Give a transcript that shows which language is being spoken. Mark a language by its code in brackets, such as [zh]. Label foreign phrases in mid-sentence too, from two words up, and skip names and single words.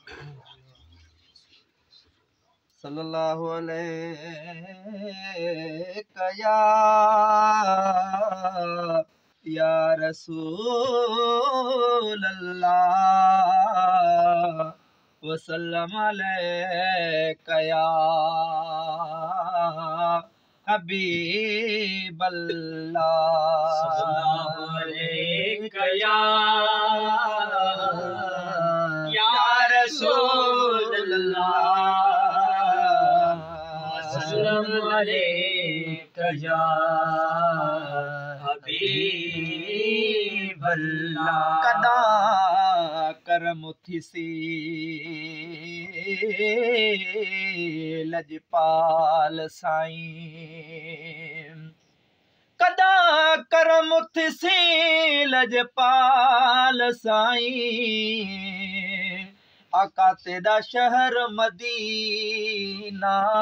[ar] صلى الله عليك يا رسول الله وسلم عليك يا حبيب الله صلى الله عليك يا رسول الله صلى الله عليك يا حبيب الله [skr] कदा करम थिसी लजपाल साईं कदा करम थिसी लजपाल साईं [ur] आका तेरा शहर मदीना